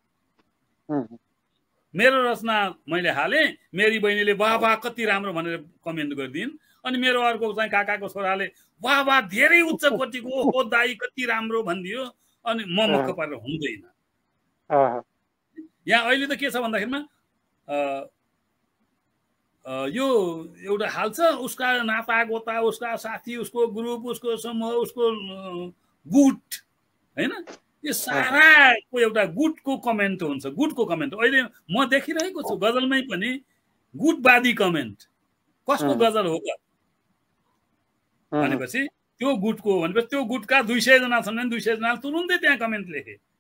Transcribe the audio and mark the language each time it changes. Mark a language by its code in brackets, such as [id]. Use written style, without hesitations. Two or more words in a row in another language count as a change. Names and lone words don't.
[ne] मेरो रचना मैले हालेँ, मेरी बहिनीले वाह कति राम्रो भनेर कमेन्ट गरिदिन्, अनि मेरो अर्को चाहिँ काकाको छोराले वाह धेरै उच्च कोटिको, ओ दाई कति राम्रो भनिदियो, अनि म मक्क पारेर हुँदैन। यहाँ अहिले त के छ भन्दाखेरिमा यो एउटा हाल छ, उसका नाता गोता, उसका साथी, उसको ग्रुप, उसको समूह, उसको गुट हैन, यो साराको एउटा गुटको कमेन्ट हुन्छ। गुटको कमेन्ट अहिले म देखिरहेको छु गजलमै पनि गुटवादी कमेन्ट। कसको गजल हो त भनेपछि त्यो गुटको, भनेपछि त्यो गुटका 200 जना छन् भने 200 जना तुरुन्तै त्यहाँ कमेन्ट लेखे।